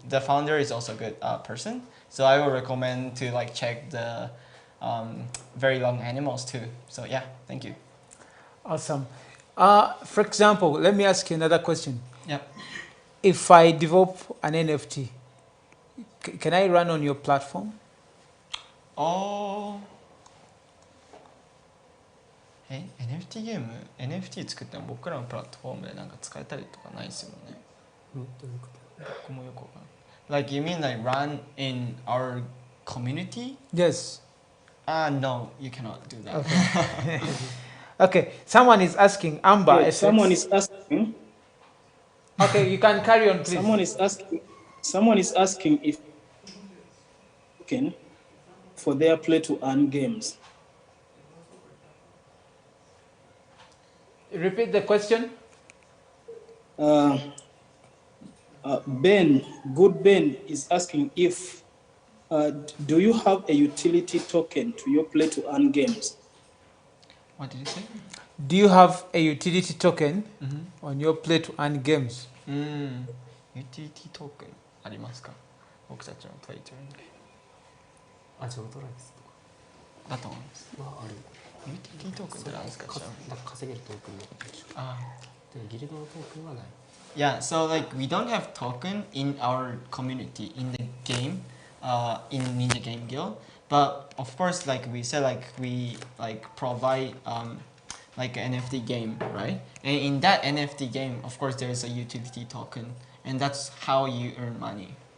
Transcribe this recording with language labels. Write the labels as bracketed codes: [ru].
[en] The founder is also a good person, so I will recommend to like check the very long animals too. So yeah, thank you. Awesome. For example, let me ask you another question. Yeah. If I develop an NFT, can I run on your platform? Oh. [ja] NFT ゲーム NFT 作っても僕らのプラットフォームでなんか使えたりとかないですよね。どういうこと？僕もよくわかんない。 [en] Like you mean like run in our community? Yes. No, you cannot do that. Okay. Okay. Someone is asking Amber. Yeah, someone is asking. Okay, you can carry on, please. Someone is asking if for their play to earn games. Repeat the question. Ben is asking if do you have a utility token to your play to earn games? What did you say? Do you have a utility token on your play to earn games? [ja] Utility token ありますか？僕たちのプレイトゥーンで。アジオトライスとか。だと思います。まあある。ユーティリティトークンって何ですか？稼げるトークンのことでしょ。ああ。でギルドのトークンはない。 [en] Yeah, so like we don't have token in our community in the game, in Ninja Game Guild. But of course, like we said, like we like provide like an NFT game, right? And in that NFT game, of course, there is a utility token, and that's how you earn money.